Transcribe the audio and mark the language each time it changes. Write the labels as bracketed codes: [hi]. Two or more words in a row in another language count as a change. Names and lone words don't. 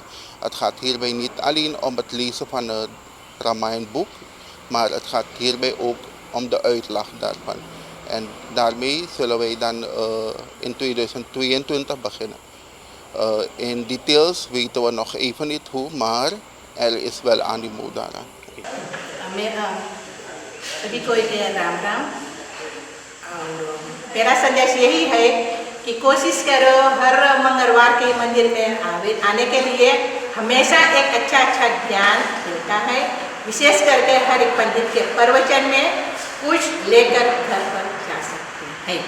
[nl] Het gaat hierbij niet alleen om het lezen van het Ramayan boek, maar het gaat hierbij ook om de uitleg daarvan. En daarmee zullen wij dan in 2022 beginnen. In details weten we nog even niet hoe, maar er is wel animo daaraan. [hi] मेरा सभी को राम राम। और मेरा संदेश यही है कि कोशिश करो हर मंगलवार के मंदिर में आने के लिए। हमेशा एक अच्छा ज्ञान मिलता है, विशेष करके हर एक पंडित के प्रवचन में कुछ लेकर घर पर जा सकते हैं।